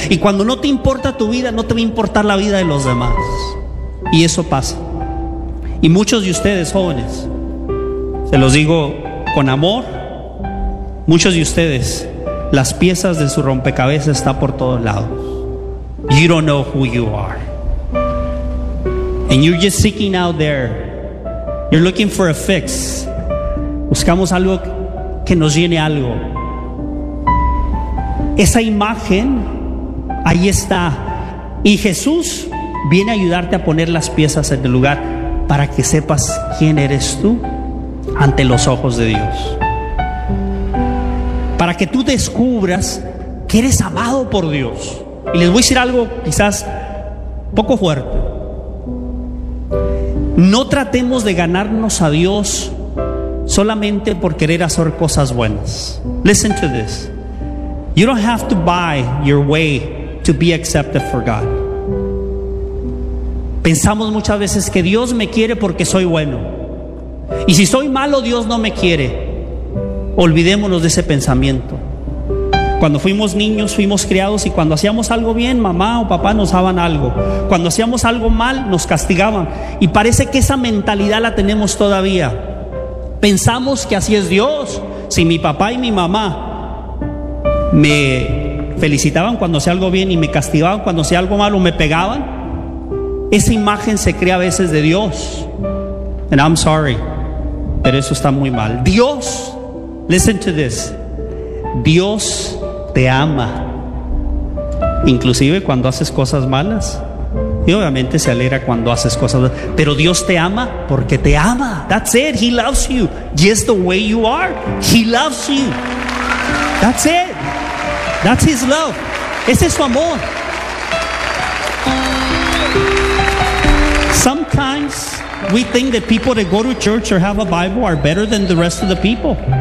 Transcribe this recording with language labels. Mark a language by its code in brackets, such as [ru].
[es] Y cuando no te importa tu vida, no te va a importar la vida de los demás. Y eso pasa. Y muchos de ustedes jóvenes, se los digo con amor, muchos de ustedes, las piezas de su rompecabezas están por todos lados. [en] You don't know who you are. And you're just seeking out there. You're looking for a fix. [es] Buscamos algo que nos llene algo. Esa imagen, ahí está. Y Jesús viene a ayudarte a poner las piezas en el lugar para que sepas quién eres tú ante los ojos de Dios. Para que tú descubras que eres amado por Dios. Y les voy a decir algo quizás poco fuerte. No tratemos de ganarnos a Dios solamente por querer hacer cosas buenas. [en] Listen to this. You don't have to buy your way to be accepted for God. [es] Pensamos muchas veces que Dios me quiere porque soy bueno. Y si soy malo, Dios no me quiere. Olvidémonos de ese pensamiento. Cuando fuimos niños, fuimos criados, y cuando hacíamos algo bien, mamá o papá nos daban algo. Cuando hacíamos algo mal, nos castigaban. Y parece que esa mentalidad la tenemos todavía. Pensamos que así es Dios. Si mi papá y mi mamá me felicitaban cuando hacía algo bien y me castigaban cuando hacía algo malo, me pegaban, esa imagen se crea a veces de Dios. [en] And I'm sorry, [es] pero eso está muy mal. Dios, [en] listen to this. [es] Dios te ama, inclusive cuando haces cosas malas, y obviamente se alegra cuando haces cosas malas. Pero Dios te ama porque te ama. [en] That's it. He loves you just the way you are. He loves you. That's it. That's His love. [es] Ese es su amor. [en] Sometimes we think that people that go to church or have a Bible are better than the rest of the people.